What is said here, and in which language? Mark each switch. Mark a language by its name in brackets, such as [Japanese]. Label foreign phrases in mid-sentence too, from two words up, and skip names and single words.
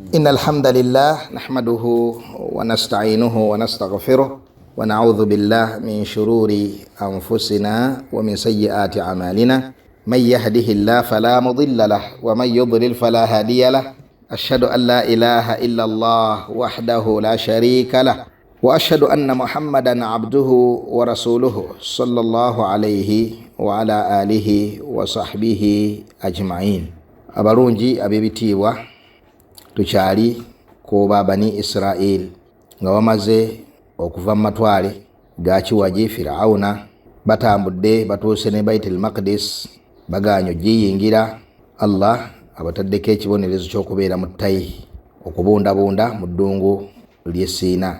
[Arabic] إن الحمد لله نحمده ونستعينه ونستغفره ونعوذ بالله من شرور أنفسنا ومن سيئات أعمالنا من يهده الله فلا مضل له ومن يضلل فلا هادي له أشهد أن لا إله إلا الله وحده لا شريك له وأشهد أن محمدا عبده ورسوله صلى الله عليه وعلى آله وصحبه أجمعين. [Ganda] abalungi ab'ebitiibwa, tukyali ku Bani Israel nga bamaze okuva mu matwale ga kiwagi Firawuna, batambudde batuuse ne Baitul Maqdis, baganya ogiyingira. Allah abataddeko ekibonerezo ky'okubeera mu ttayi okubundabunda mu ddungu ly'e Siina.